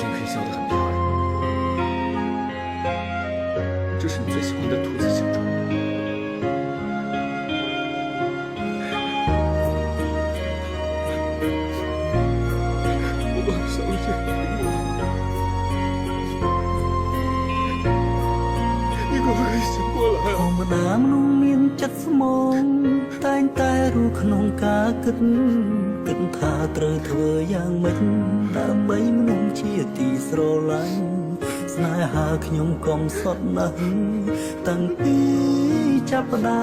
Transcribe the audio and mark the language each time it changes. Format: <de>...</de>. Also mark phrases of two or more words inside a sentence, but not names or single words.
<zh>笑得很漂亮，这是你最喜欢的兔子形状。我好想认你，可不可以醒过来啊？</zh> <km>ធម្មតាមនុស្សមានចិត្តស្មោះតែងតែรู้ក្នុងការគិតថាត្រូវធ្វើយ៉ាងម៉េចដើម្បីមនុស្ស ជាទីស្រឡាញ់ស្នេហាខ្ញុំកុំសត់ណាស់តាំងពីចាប់ផ្ដើ</km>